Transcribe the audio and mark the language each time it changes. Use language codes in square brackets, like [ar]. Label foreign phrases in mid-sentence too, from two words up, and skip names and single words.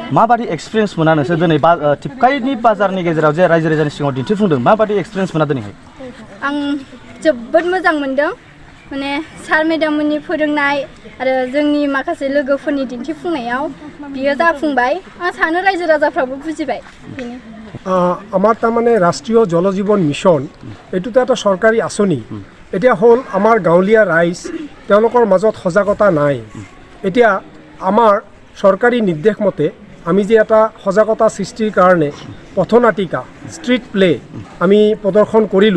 [brx] माबादि एक्सपिरियेन्स मोना नोंसोर दिनै टिपकायनि बाजारनि गेजेराव जे रायजो राजानि सिगाङाव दिन्थिफुंदों, माबादि एक्सपिरियेन्स मोना दिनैहाय? आं जोबोद मोजां मोनदों। माने सार मेडाममोननि फोरोंनाय आरो जोंनि माखासे लोगोफोरनि दिन्थिफुंनायाव बियो जाफुंबाय। आं सानो रायजो राजाफ्राबो बुजिबाय। बेनो [as] আমাৰ তাৰমানে ৰাষ্ট্ৰীয় জল জীৱন মিছন এইটোতো এটা চৰকাৰী আঁচনি। এতিয়া হ'ল আমাৰ গাঁৱলীয়া ৰাইজ, তেওঁলোকৰ মাজত সজাগতা নাই। এতিয়া আমাৰ চৰকাৰী নিৰ্দেশ মতে আমি যে এটা সজাগতা সৃষ্টিৰ কাৰণে পথনাটিকা [en] street play [as] আমি প্ৰদৰ্শন কৰিলোঁ।